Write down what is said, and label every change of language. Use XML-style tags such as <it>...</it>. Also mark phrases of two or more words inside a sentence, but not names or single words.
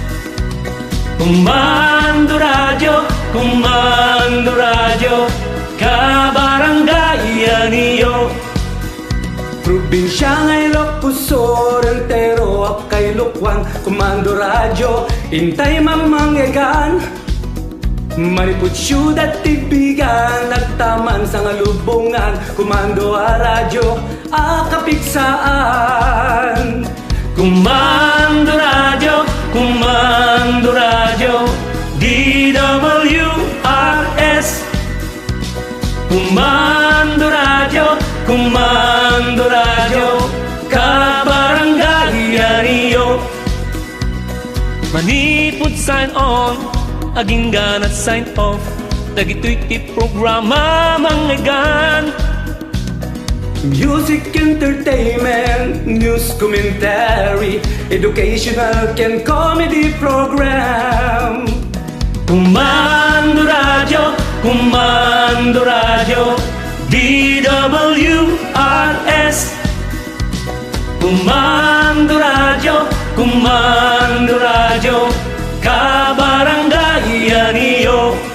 <ilo>Comando Radio, kabaranggayan iyo. Probinsya ngay Ilocos, Rentero, Apkay, Lukwan, Comando Radio, Intay, Mamangyagan, Maniput, Syudad, Tibigan, Nagtaman sa Ngalubungan, Comando Radio, Akapigsaan. Comando Radio, DWRS. Comando Radio, kabaranggayan iyo. Manipod</ilo> <en>sign on,</en> <ilo>aginggan at</ilo> <en>sign off.</en> <ilo>Dagito'y programa mangyagan.</ilo> <en>Music, entertainment, news, commentary, educational and comedy program.</en> <ilo>Comando Radio, DWRS. Comando Radio, kabaranggayan iyo.</ilo>